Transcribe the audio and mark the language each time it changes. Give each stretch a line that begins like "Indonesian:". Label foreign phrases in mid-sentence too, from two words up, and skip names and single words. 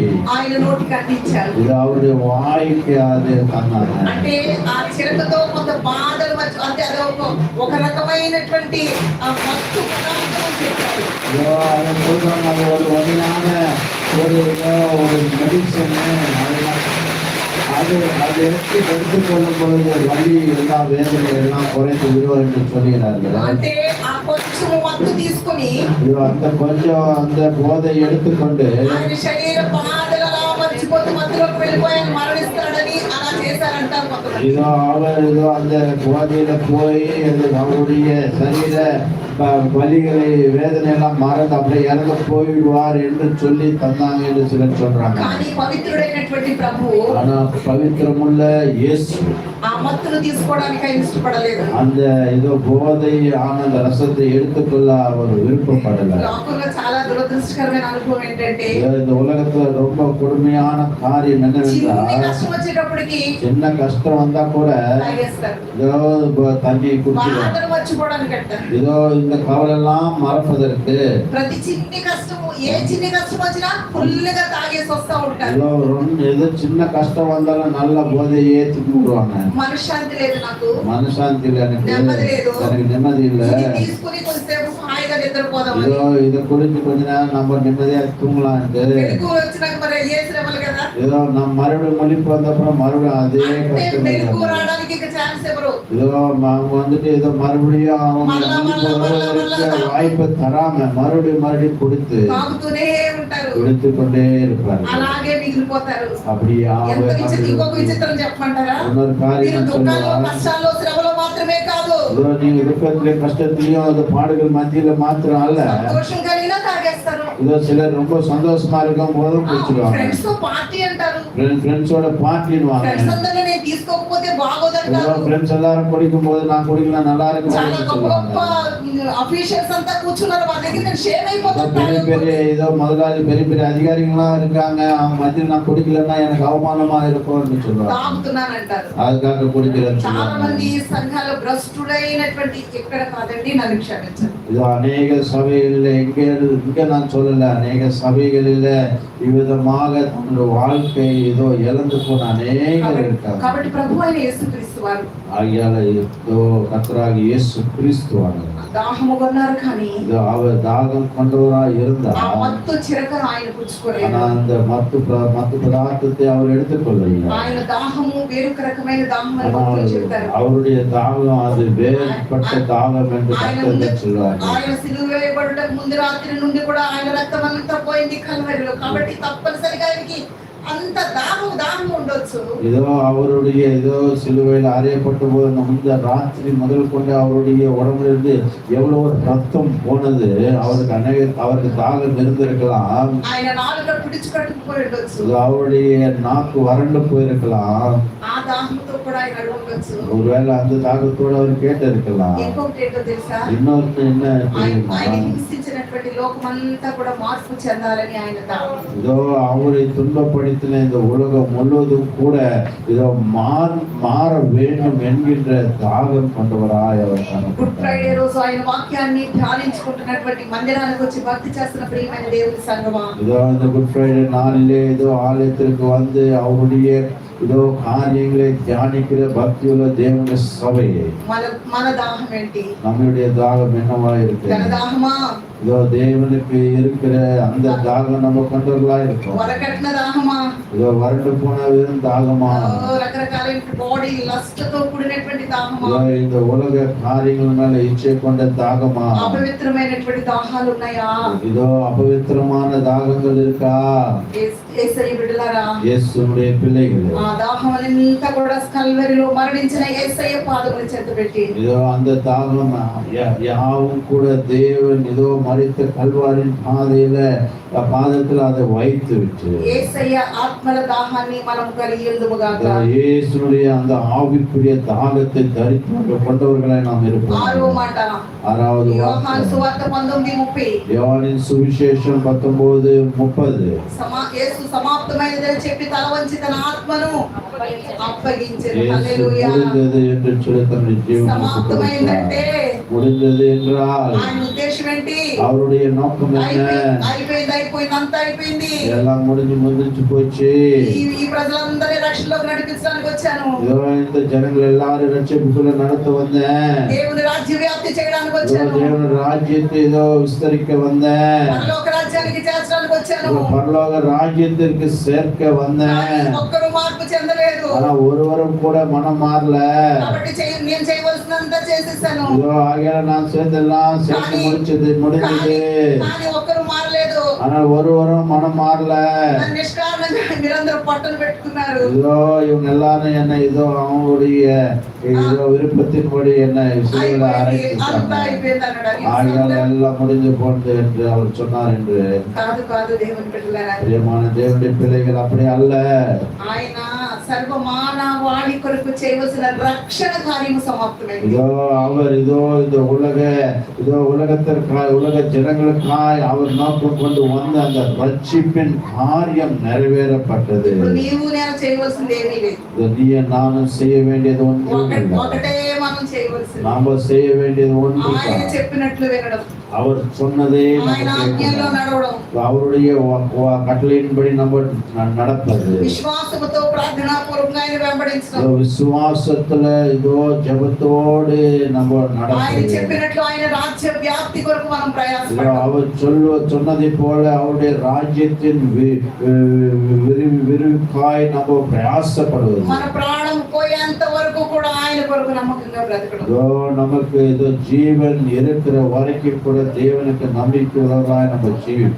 Telugu: ఆయన నోటికి అందించారు.
Tamil: இது அவருடைய வாய்க்கு அது தந்தாங்க.
Telugu: అంటే ఆ చిరకతో కొంత బాధలు అంటే అది ఒక రకమైనటువంటి ఆ మత్తు పదార్థం చెప్పారు.
Tamil: இதோ அதை சொல்றாங்க, அது ஒரு வகையான ஒரு மெடிசன். அது எடுத்துக்கொள்ளும் பொழுது வலி எல்லா வேதனை எல்லாம் குறைந்து விடுவோம் என்று சொல்கிறார்கள்.
Telugu: అంటే ఆ కొంచెం మత్తు తీసుకొని
Tamil: இதோ அந்த கொஞ்சம் அந்த போதை எடுத்துக்கொண்டு
Telugu: ఆయన శరీర బాధలు అలా మర్చిపోతూ మత్తులోకి వెళ్ళిపోయాను మరణిస్తాడని అలా చేశారంటారు కొంతమంది.
Tamil: இதோ அவர் இதோ அந்த போதையில போய் அவருடைய சரீர வலிகளை வேதனை எல்லாம் மறந்து அப்படியே இறந்து போய்விடுவார் என்று சொல்லி தந்தாங்க என்று சிலர் சொல்றாங்க.
Telugu: కానీ పవిత్రుడైనటువంటి ప్రభువు
Tamil: ஆனா பவித்திரமுள்ள இயேசு
Telugu: ఆ మత్తును తీసుకోవడానికి ఆయన ఇష్టపడలేదు.
Tamil: அந்த ஏதோ போதை ஆனந்த ரசத்தை எடுத்துக்கொள்ள அவர் விருப்பப்படல.
Telugu: లోకంలో చాలా దురదృష్టకరమైన అనుభవం ఏంటంటే
Tamil: இந்த உலகத்துல ரொம்ப கொடுமையான காரியம்
Telugu: చిన్న
Tamil: என்னவென்றால்
Telugu: కష్టం వచ్చేటప్పటికి
Tamil: சின்ன கஷ்டம் வந்தா கூட
Telugu: తాగేస్తారు.
Tamil: ஏதோ தண்ணி குடிச்சிடும்.
Telugu: బాధను మర్చిపోవడానికి అంటారు.
Tamil: ஏதோ இந்த கவலெல்லாம் மறப்பதற்கு
Telugu: ప్రతి చిన్ని కష్టము ఏ చిన్ని కష్టం వచ్చినా ఫుల్గా తాగేసి వస్తా ఉంటారు.
Tamil: ஏதோ சின்ன கஷ்டம் வந்தாலும் நல்ல போதையை ஏற்றி விடுவாங்க.
Telugu: మనశ్శాంతి లేదు నాకు,
Tamil: மனசாந்தி இல்ல, எனக்கு நிம்மதி இல்ல.
Telugu: ఇది తీసుకుని కొంచెంసేపు హాయిగా నిద్రపోదాం.
Tamil: ஏதோ இதை குறித்து கொஞ்ச நேரம் நம்ம நிம்மதியா தூங்கலான்ட்டு
Telugu: వెలుగు వచ్చినాక మరి ఏ శ్రమలు కదా
Tamil: ஏதோ நம்ம மறுபடியும் மொழிப்பு வந்தப்புறம் மறுபடியும் அதே
Telugu: అంటే
Tamil: கஷ்டங்கள்
Telugu: మెలకు
Tamil: வந்தது.
Telugu: రావడానికి ఇక ఛాన్స్ ఎవరు
Tamil: ஏதோ அவங்க வந்துட்டு ஏதோ மறுபடியும் அவங்க முன்பு வாய்ப்பை தராம மறுபடியும் கொடுத்து
Telugu: తాగుతూనే ఉంటారు,
Tamil: கொடுத்து கொண்டே இருப்பாரு.
Telugu: అలాగే మిగిలిపోతారు.
Tamil: அப்படி
Telugu: ఎంత ఇంకొక విచిత్రం చెప్పమంటారా?
Tamil: இன்னொரு
Telugu: మీరు
Tamil: காரியம்
Telugu: దుఃఖాలు
Tamil: சொல்லுவா,
Telugu: కష్టాల్లో శ్రమలో మాత్రమే కాదు,
Tamil: ஏதோ நீங்க துக்கத்திலையும் கஷ்டத்திலையும் அந்த பாடுகள் மத்தியில மாத்திரம் அல்ல,
Telugu: సంతోషం కలిగినా తాగేస్తారు.
Tamil: ஏதோ சிலர் ரொம்ப சந்தோஷமா இருக்கும் போதும் குடிச்சிருவாங்க.
Telugu: ఫ్రెండ్స్ తో పార్టీ అంటారు,
Tamil: ஃப்ரெண்ட்ஸோட பார்ட்டின்னு
Telugu: ఫ్రెండ్స్ అందరూ నేను తీసుకోకపోతే
Tamil: ஏதோ
Telugu: బాగోదంటారు.
Tamil: ஃப்ரெண்ட்ஸ் எல்லாரும் குடிக்கும் போது நான் குடிக்கலாம் நல்லா
Telugu: చాలా
Tamil: இருக்கும்
Telugu: గొప్ప గొప్ప
Tamil: சொல்லுவாங்க.
Telugu: అఫీషియల్స్ అంతా కూర్చున్నారు, వాళ్ళ దగ్గర నేను షేమ్
Tamil: பெரிய
Telugu: అయిపోతాను.
Tamil: பெரிய ஏதோ முதலாளி பெரிய பெரிய அதிகாரிகளா இருக்காங்க, அவங்க மத்தியில் நான் குடிக்கலன்னா எனக்கு அவமானமா இருக்கும்னு சொல்லுவாங்க.
Telugu: తాగుతున్నానంటారు.
Tamil: அதுக்காக குடிக்கிறேன்னு
Telugu: చాలా
Tamil: சொல்லுவாங்க.
Telugu: మంది సంఘాల భ్రష్టుడైనటువంటి ఎక్కడ కాదండి, నన్ను క్షమించండి.
Tamil: இது அநேக சபைகளில் இங்க நான் சொல்லல, அநேக சபைகளில் இவ்விதமாக தன்னுடைய வாழ்க்கை ஏதோ இழந்து போன அநேகர் இருக்காங்க.
Telugu: కాబట్టి ప్రభు అయిన యేసుక్రీస్తు వారు
Tamil: ஆகியால ஏதோ கர்த்தராகிய இயேசு கிறிஸ்துவானவர்
Telugu: దాహము కొన్నారు, కానీ
Tamil: இது அவர் தாகம் கொண்டவரா
Telugu: ఆ
Tamil: இருந்தார்.
Telugu: మత్తు చిరక ఆయన పుచ్చుకోలేదు.
Tamil: ஆனா அந்த மத்து பதார்த்தத்தை அவர் எடுத்துக்கொள்ளவில்லை.
Telugu: ఆయన దాహము వేరొక రకమైన దాహం అని
Tamil: ஆனால்
Telugu: భక్తులు చెప్తారు.
Tamil: அவருடைய தாகம் அது வேறுபட்ட தாகம் என்று கர்த்தர் சொல்வார்.
Telugu: ఆయన సిలువ వేయబడటకు ముందు రాత్రి నుండి కూడా ఆయన రక్తం అంతా పోయింది కల్వరిలో. కాబట్టి తప్పనిసరిగా ఆయనకి అంత దాహం ఉండొచ్చు.
Tamil: ஏதோ அவருடைய ஏதோ சிலுவையில் அறையப்பட்ட போது இந்த ராத்திரி முதல் கொண்டு அவருடைய உடம்பிலிருந்து எவ்வளவு ரத்தம் போனது, அவருக்கு தாகம் இருந்திருக்கலாம்.
Telugu: ఆయన నాలుక పిడుచుకట్టుకుపోయి ఉండొచ్చు.
Tamil: அவருடைய நாக்கு வறண்டு போயிருக்கலாம்.
Telugu: ఆ దాహంతో కూడా ఆయన అడుగు ఉండొచ్చు.
Tamil: ஒருவேளை அந்த தாகத்தோடு அவர் கேட்டு இருக்கலாம்.
Telugu: ఇంకొకటి ఏంటో తెలుసా?
Tamil: இன்னொரு என்ன தெரியுமா,
Telugu: ఆయన హింసించినటువంటి లోకమంతా కూడా మార్పు చెందాలని ఆయన దాహం.
Tamil: இதோ அவரை துன்பப்படுத்தின இந்த உலகம் முழுவதும் கூட இதோ மாற வேண்டும் என்கின்ற தாகம் கொண்டவராய் அவர்
Telugu: గుడ్ ఫ్రైడే
Tamil: காணப்பட்டார்.
Telugu: రోజు ఆయన వాక్యాన్ని ధ్యానించుకుంటున్నటువంటి మందిరానికి వచ్చి భక్తి చేస్తున్న ప్రియమైన దేవుని సంగమా,
Tamil: இதோ இந்த குட் ஃப்ரைடே நாளிலே ஏதோ ஆலயத்திற்கு வந்து அவருடைய இதோ காரியங்களை தியானிக்கிற பக்தியுள்ள தேவனுடைய சபையை
Telugu: మన దాహం ఏంటి?
Tamil: நம்முடைய தாகம் என்னவா இருக்கு?
Telugu: తన దాహమా?
Tamil: இதோ தேவனுக்கு இருக்கிற அந்த தாகம் நம்ம கொண்டவர்களா இருக்கும்.
Telugu: వరకట్న దాహమా?
Tamil: இதோ வறண்டு போன வெறும் தாகமா?
Telugu: రకరకాలైన
English: body lust
Telugu: తో కూడినటువంటి దాహమా?
Tamil: இதோ இந்த உலக காரியங்கள் மேல இச்சை கொண்ட தாகமா?
Telugu: అపవిత్రమైనటువంటి దాహాలు ఉన్నాయా?
Tamil: இதோ அபவித்திரமான தாகங்கள் இருக்கா?
Telugu: యేసయ్య బిడ్డలారా,
Tamil: இயேசுவுடைய பிள்ளைகளே,
Telugu: ఆ దాహం అంతా కూడా కల్వరిలో మరణించిన యేసయ్య పాదముల చెంత పెట్టి,
Tamil: இதோ அந்த தாகம் யாவும் கூட தேவன் இதோ மரித்த கல்வாரின் பாதத்தில் அதை வைத்து விட்டு
Telugu: యేసయ్య ఆత్మల దాహాన్ని మనం కలిగి ఉందుముగాక.
Tamil: இயேசுடைய அந்த ஆவிக்குரிய தாகத்தை தரித்து கொண்டவர்களை நாம் இருப்போம்.
Telugu: ఆరో మాట,
Tamil: ஆறாவது
Telugu: యోహాను సువార్త 19:30.
Tamil: யோவானின் சுவிசேஷம் 19:30.
Telugu: యేసు సమాప్తమైనదని చెప్పి తల వంచి తన ఆత్మను అప్పగించెను.
Tamil: இயேசு
Telugu: హల్లెలూయా.
Tamil: முடிந்தது என்று சொல்லி தன்னுடைய ஜீவனை
Telugu: సమాప్తమైందంటే
Tamil: முடிந்தது என்றால்
Telugu: ఆయన ఉద్దేశం ఏంటి?
Tamil: அவருடைய நோக்கம் என்ன?
Telugu: అయిపోయింది, అంతా అయిపోయింది.
Tamil: எல்லாம் முடிஞ்சு போச்சு.
Telugu: ఈ ప్రజలందరి రక్షణలోకి నడిపించడానికి వచ్చాను.
Tamil: இதோ இந்த ஜனங்கள் எல்லாரும் ரட்சிப்புக்குள்ள நடத்த வந்தேன்.
Telugu: దేవుని రాజ్య వ్యాప్తి చేయడానికి
Tamil: இதோ
Telugu: వచ్చాను.
Tamil: தேவன் ராஜ்யத்தை ஏதோ விஸ்தரிக்க வந்தேன்.
Telugu: పరలోక రాజ్యానికి చేర్చడానికి వచ్చాను.
Tamil: இதோ பரலோக ராஜ்யத்திற்கு சேர்க்க வந்தேன்.
Telugu: కానీ ఒక్కరు మార్పు చెందలేదు.
Tamil: ஆனா ஒருவரும் கூட மனம் மாறல.
Telugu: కాబట్టి నేను చేయవలసినంత చేసేసాను.
Tamil: இதோ ஆகியால நான் சேர்ந்தெல்லாம் சேர்த்து முடிஞ்சது.
Telugu: కానీ ఒక్కరు మారలేదు.
Tamil: ஆனா ஒருவரும் மனம் மாறல.
Telugu: నన్ను నిష్కారణంగా మీరందరూ పట్టును పెట్టుకున్నారు.
Tamil: இதோ இவங்க எல்லாரும் என்ன ஏதோ அவங்களுடைய ஏதோ விருப்பத்தின்படி என்ன சிலையில
Telugu: అంతా
Tamil: அரைச்சிட்டாங்க.
Telugu: అయిపోయింది
Tamil: ஆகியால
Telugu: అన్నాడు.
Tamil: எல்லாம் முடிஞ்சு போனது என்று அவர் சொன்னார் என்று.
Telugu: కాదు దేవుని బిడ్డలారా,
Tamil: பிரியமான தேவனுடைய பிள்ளைகள் அப்படி அல்ல.
Telugu: ఆయన సర్వమానవాళి కొరకు చేయవలసిన రక్షణ కార్యము సమాప్తమైంది.
Tamil: இதோ அவர் இதோ இந்த உலகத்திற்காய் உலக ஜனங்களுக்காய் அவர் நோக்கம் கொண்டு வந்த அந்த ரட்சிப்பின் காரியம் நிறைவேறப்பட்டது.
Telugu: ఇప్పుడు నీవు నేను చేయవలసింది ఏమీ లేదు.
Tamil: இது நீ நானும் செய்ய வேண்டியது ஒன்றும் இல்லை.
Telugu: ఒకటే మనం చేయవలసింది
Tamil: நாம செய்ய வேண்டியது
Telugu: ఆయన
Tamil: ஒன்று
Telugu: చెప్పినట్లు వినడం,
Tamil: அவர் சொன்னதே நம்ம
Telugu: ఆయన ఆజ్ఞల్లో
Tamil: கேட்கணும்.
Telugu: నడవడం,
Tamil: அவருடைய கட்டளையின்படி நம்ம நடப்பது.
Telugu: విశ్వాసముతో ప్రార్థనాపూర్వకంగా ఆయన వెంబడించడం,
Tamil: இதோ விசுவாசத்துல இதோ ஜெபத்தோடு நம்ம
Telugu: ఆయన
Tamil: நடப்பது.
Telugu: చెప్పినట్లు ఆయన రాజ్య వ్యాప్తి కొరకు మనం
Tamil: இதோ
Telugu: ప్రయాసపడాలి.
Tamil: அவர் சொன்னதை போல அவருடைய ராஜ்யத்தின் விரிவுக்காய் நம்ம பிரயாசப்படுவது.
Telugu: మన ప్రాణం పోయేంత వరకు కూడా ఆయన కొరకు నమ్మకంగా బ్రతకడం.
Tamil: இதோ நமக்கு இதோ ஜீவன் இருக்கிற வரைக்கும் கூட தேவனுக்கு நம்பிக்கை உள்ளவராய் நம்ம ஜீவிப்பது.